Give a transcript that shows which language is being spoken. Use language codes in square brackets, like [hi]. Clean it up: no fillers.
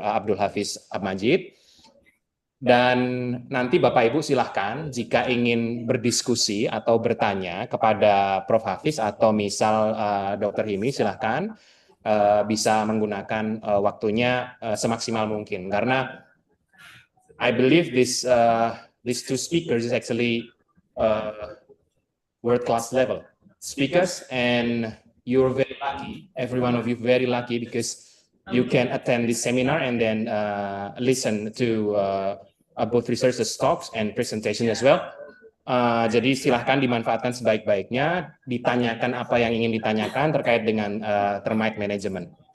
[id] Abdul Hafiz Abmajid. Dan nanti Bapak Ibu silahkan jika ingin berdiskusi atau bertanya kepada Prof. Hafiz atau misal Dr. Himi silahkan bisa menggunakan waktunya semaksimal mungkin. Karena [en] I believe these two speakers is actually world-class level speakers, and you're very lucky. Every one of you very lucky because you can attend this seminar and then listen to both researchers' talks and presentation as well. [id] Jadi silahkan dimanfaatkan sebaik-baiknya, ditanyakan apa yang ingin ditanyakan terkait dengan termite management.